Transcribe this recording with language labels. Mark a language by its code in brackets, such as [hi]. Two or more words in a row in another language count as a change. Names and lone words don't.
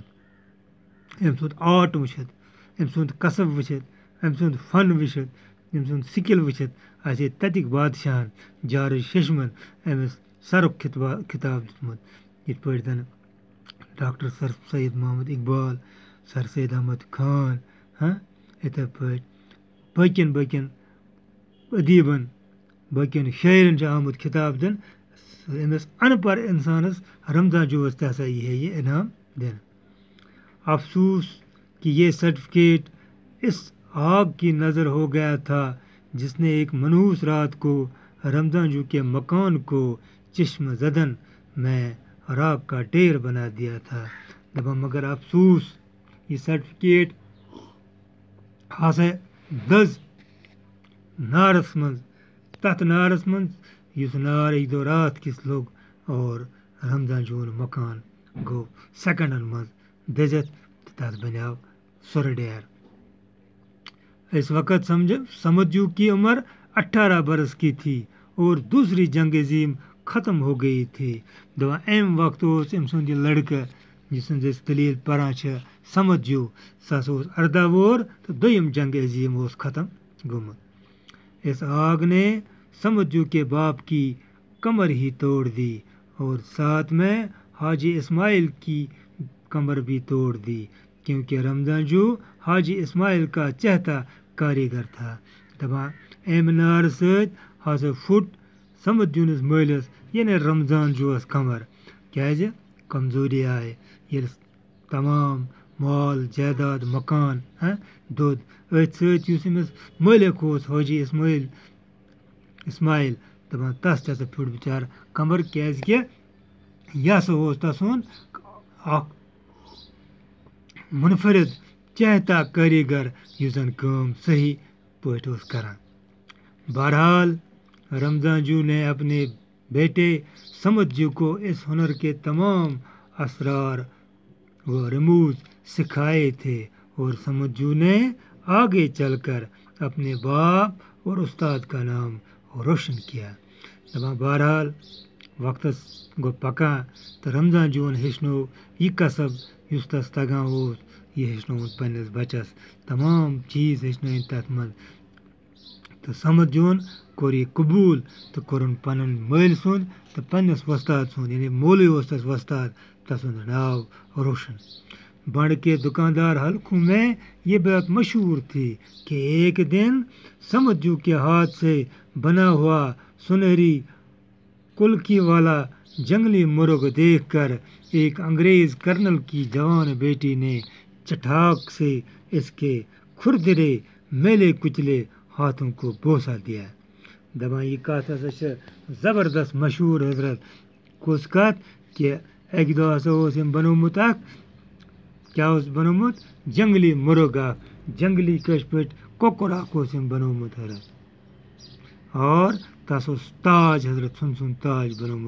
[ks] أمۍ سُنٛد آرٹ وٕچھِتھ، أمۍ سُنٛد قصب وٕچھِتھ، أمۍ سُنٛد فن وٕچھِتھ، أمۍ سُنٛد سِکل وٕچھِتھ آسہِ ہے تتِکۍ بادشاہن جارج ششمن أمِس سرُک خطاب دیُتمُت۔ یِتھ پٲٹھۍ زَن ڈاکٹر سر سید محمد اقبال سر سید احمد خان یِتھَے پٲٹھۍ باقیَن ادیٖبَن باقیَن شٲعرَن چھِ آمُت خطاب دِنہٕ أمِس اَن پَڑھ اِنسانَس رمضان جوٗس تہِ ہسا یی ہے یہِ انعام دِنہٕ. [ur] افسوس کہ یہ سرٹیفکیٹ اس آگ کی نظر ہو گیا تھا جس نے ایک منحوس رات کو رمضان جو کے مکان کو چشم زدن میں راک کا ڈھیر بنا دیا تھا. [ks] دپان [ur] مگر افسوس یہ سرٹیفکیٹ [ks] ہسا دٔز نارس منٛز تَتھ نارس منٛز یُس نار اَکہِ دۄہ رات کِس لوٚگ اور رمضان جوٗن مکان گوٚو سیکنڈن منٛز دٔزِتھ تہٕ تَتھ بنیٛاو سُرٕ ڈیر. [ur] اس وقت سمجھو کی عمر 18 برس کی تھی اور دوسری جنگ عظیم ختم ہو گئی تھی. [ks] دپان اَمہِ وقتہٕ اوس أمۍ سُنٛد یہِ لڑکہٕ یہِ سٕنٛز أسۍ دٔلیٖل پَران چھِ سمجھو سُہ ہسا اوس 18 وُہُر تہٕ دوٚیِم جنگ عظیم اوس ختم گوٚمُت. [ur] اس آگ نے سمجھو کے باپ کی کمر ہی توڑ دی اور ساتھ میں حاجی اسماعیل کی کمر بھی توڑ دی کیونکہ رمضان جو حاجی اسماعیل کا چہتا کاریگر تھا. [ks] دپان اَمہِ نارٕ سۭتۍ ہسا پھُٹ سمجھوٗنِس مٲلِس یعنی رمضان جوٗوَس کمر. کیٛازِ کمزوٗری آیہِ ییٚلہِ تمام مال جائیداد مکان دوٚد أتھۍ سۭتۍ یُس أمِس مٲلِک اوس حاجی اسماعیل دپان تَس تہِ ہسا پھیُٹ بِچارٕ کمر کیٛازِکہِ یہِ ہسا اوس تسُنٛد اکھ منفرد چہتا کاریگر یُس زن کٲم صحیح پٲٹھۍ اوس کران. [ur] بہرحال رمضان جو نے اپنے بیٹے سمجھو کو اس ہنر کے تمام اسرار و رموز سکھائے تھے اور سمجھو نے آگے چل کر اپنے باپ اور استاد کا نام روشن کیا. [ks] دپان بہرحال وقتس گوٚو پکان تہٕ رمضان جوٗن ہیٚچھنو یہِ کسب یُس تس تگان اوس یہِ ہیٚچھنووُن پننِس بچس تمام چیٖز ہیٚچھنٲوِن تتھ منٛز تہٕ سمجھوُن کوٚر یہِ قبوٗل تہٕ کوٚرُن پنُن مٲلۍ سُنٛد تہٕ پننِس وۄستاد سُنٛد یعنی مولوی اوس تس وۄستاد تسُنٛد ناو روشن. [ur] بنڈ کے دکاندار حلقوں میں یہ بات مشہور تھی کہ ایک دن سمجھو کے ہاتھ سے بنا ہوا سنہری کلکی والا جنگلی مرغ دیکھ کر ایک انگریز کرنل کی جوان بیٹی نے چٹاک سے اس کے کھردرے میلے کچلے ہاتھوں کو بوسا دیا. [ks] دپان یہِ کتھ ہسا چھِ زبردست مشہوٗر حضرت. کُس کتھ کہِ اکہِ دۄہ ہسا اوس أمۍ بنومُت اکھ کیٛاہ اوس بنومُت جنگلی مرغ اکھ جنگلی کٲشِر پٲٹھۍ کۄکُر اکھ اوس أمۍ بنومُت حضرت اور تس اوس تاج حضرت سُنٛد تاج بنومُت.